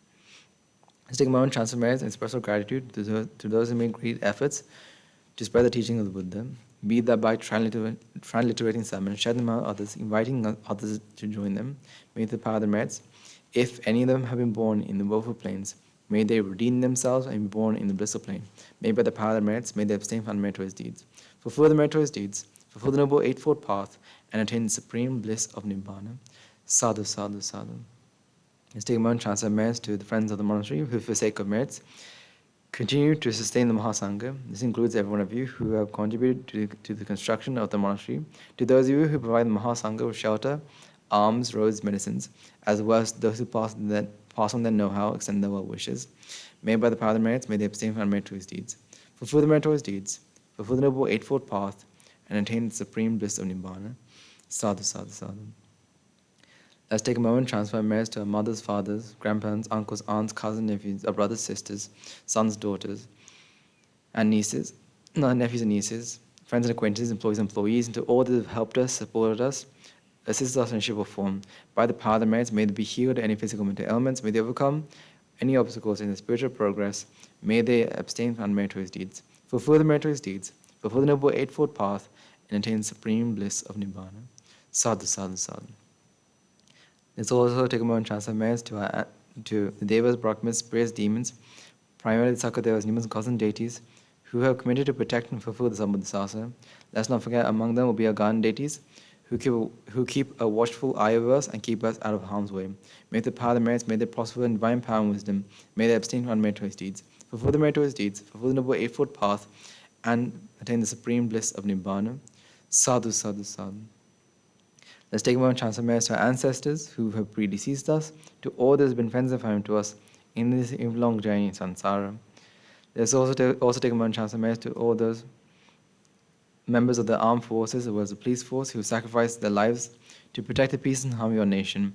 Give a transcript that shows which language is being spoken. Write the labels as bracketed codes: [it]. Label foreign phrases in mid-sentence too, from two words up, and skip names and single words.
[en] Let's take a moment to transfer merits and express our gratitude to those who made great efforts to spread the teaching of the Buddha, be that by transliterating sermons, sharing them out others, inviting others to join them, may the power of the merits, if any of them have been born in the woeful plains, may they redeem themselves and be born in the blissful plane. May by the power of the merits, may they abstain from unmeritorious deeds. Fulfill the meritorious deeds, fulfill the noble eightfold path, and attain the supreme bliss of Nibbāna. [pi] Sadhu, sadhu, sadhu. [en] Let's take a moment to transfer merits to the friends of the monastery who, for the sake of merits, continue to sustain the Mahasangha. This includes every one of you who have contributed to the construction of the monastery, to those of you who provide the Mahasangha with shelter, alms, robes, medicines, as well as those who pass on their know-how, extend their well wishes. May by the power of the merits, may they abstain from meritorious deeds. Fulfill the meritorious deeds, fulfill the noble eightfold path, and attain the supreme bliss of Nibbāna. [pi] Sadhu, sadhu, sadhu. [en] Let's take a moment to transfer merits to our mothers, fathers, grandparents, uncles, aunts, cousins, nephews, our brothers, sisters, sons, daughters, and nephews and nieces, friends and acquaintances, employees, and to all that have helped us, supported us, assist us in shape or form. By the power of the merits, may they be healed any physical mental ailments, may they overcome any obstacles in their spiritual progress, may they abstain from unmeritorious deeds, fulfill the meritorious deeds, fulfill the Noble Eightfold Path, and attain the supreme bliss of Nibbāna. [pi] Sadhu, sadhu, sadhu. [en] Let's also take a moment to transfer merits to the Devas, Brahmas, spirits, demons, primarily the Sakadevas, Nimas, and cousin deities, who have committed to protect and fulfill the Sambuddhasasa. Let's not forget among them will be our garden deities, who keep a watchful eye over us and keep us out of harm's way. May the power of the merits, may they prosper in divine power and wisdom, may they abstain from unmeritorious deeds, fulfill the meritorious deeds, fulfill the Noble Eightfold Path, and attain the supreme bliss of Nibbāna. [pi] Sadhu, sadhu, sadhu. [en] Let's take a moment to transfer merits to our ancestors who have predeceased us, to all that has been friends and family to us in this long journey in samsara. Let's also take a moment to transfer merits to all those members of the armed forces, as well as the police force, who sacrificed their lives to protect the peace and harmony of our nation.